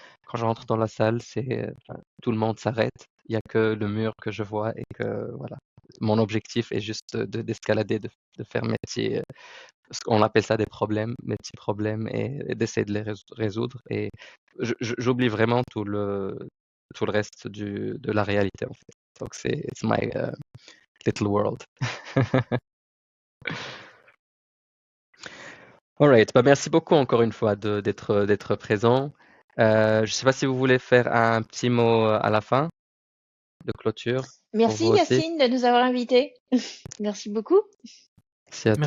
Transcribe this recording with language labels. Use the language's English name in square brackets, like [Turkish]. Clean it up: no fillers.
[French] Quand j'entre dans la salle, enfin, tout le monde s'arrête. Il y a que le mur que je vois et que voilà. Mon objectif est juste d'escalader, de faire mes petits, on appelle ça des problèmes, mes petits problèmes et d'essayer de les résoudre. Et j'oublie vraiment tout le reste de la réalité en fait. [English] Donc it's my little world. [French] Alright, bah merci beaucoup encore une fois d'être présent. Je ne sais pas si vous voulez faire un petit mot à la fin de clôture pour Merci vous aussi. Yacine de nous avoir invités. Merci beaucoup. Merci à toi.